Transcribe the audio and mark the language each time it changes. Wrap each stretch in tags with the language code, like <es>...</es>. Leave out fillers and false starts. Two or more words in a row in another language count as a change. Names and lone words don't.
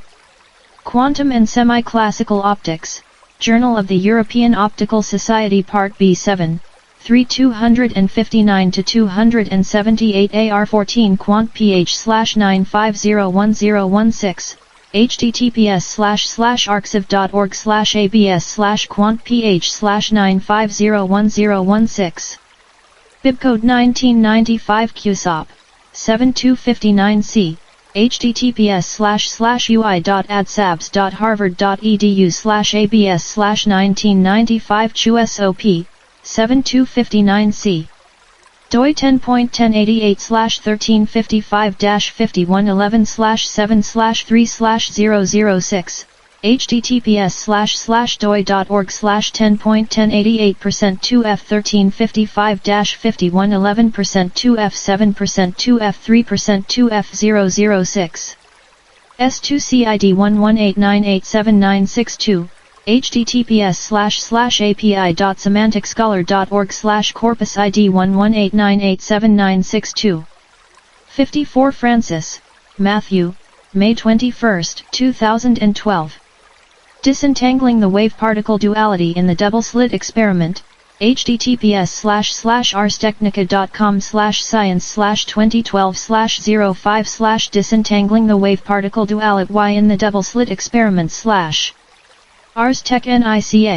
<en>Quantum and Semi-Classical Optics, Journal of the European Optical Society Part B7, 3259-278 AR14 Quant PH/9501016, https://arxiv.org/abs/quant PH/9501016. Bibcode 1995 QSOP, 7259C, https://ui.adsabs.harvard.edu/abs/1995 CHUSOP 7259C doi 10.1088/1355-5111/7/3/006 https://doi.org/10.1088% 2f1355-5111% 2f7% 2f3% 2f006 S2CID11898796 https://api.semanticscholar.org/corpus ID 11898796 54 Francis, Matthew, May 21, 2012. Disentangling the wave-particle duality in the double-slit experiment, https://arstechnica.com/science/2012/05/ disentangling the wave-particle duality y in the double-slit experiment / Ars Tech Nica.</en>